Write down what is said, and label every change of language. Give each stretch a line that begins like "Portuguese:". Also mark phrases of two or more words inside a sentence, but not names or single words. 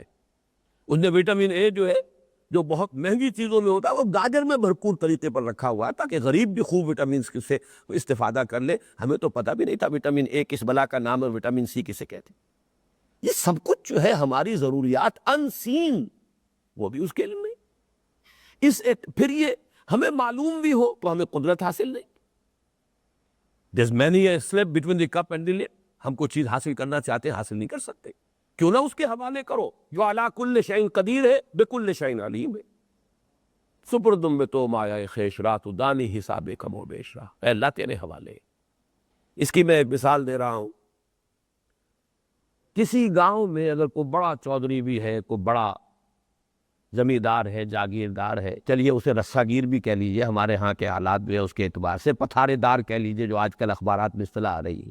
Urdu: اس نے وٹامن اے جو ہے، جو بہت مہنگی چیزوں میں ہوتا ہے، وہ گاجر میں بھرپور طریقے پر رکھا ہوا ہے تاکہ غریب بھی خوب وٹامن سے استفادہ کر لے۔ ہمیں تو پتہ بھی نہیں تھا وٹامن اے کس بلا کا نام ہے، وٹامن سی کسے کہتے ہیں۔ یہ سب کچھ جو ہے ہماری ضروریات ان سین، وہ بھی اس کے علم نہیں۔ پھر یہ ہمیں معلوم بھی ہو تو ہمیں قدرت حاصل نہیں۔
English: There's many a slip between the cup and the lip،
Urdu: ہم کو چیز حاصل کرنا چاہتے ہیں، حاصل نہیں کر سکتے، کیوں نہ اس کے حوالے کرو۔ جو
Arabic: علی کل شیء قدیر
Urdu: ہے،
Arabic: بکل شیء علیم
Urdu: ہے۔
Persian: سپردم بے تو مایہ خیش را تو دانی حساب کم و بیش را،
Urdu: اے اللہ تیرے حوالے۔ اس کی میں ایک مثال دے رہا ہوں۔ کسی گاؤں میں اگر کوئی بڑا چودھری بھی ہے، کوئی بڑا زمیندار ہے، جاگیردار ہے، چلیے اسے رسا گیر بھی کہہ لیجئے، ہمارے ہاں کے حالات بھی ہے اس کے اعتبار سے، پتھارے دار کہہ لیجئے جو آج کل اخبارات میں اصطلاح آ رہی ہے۔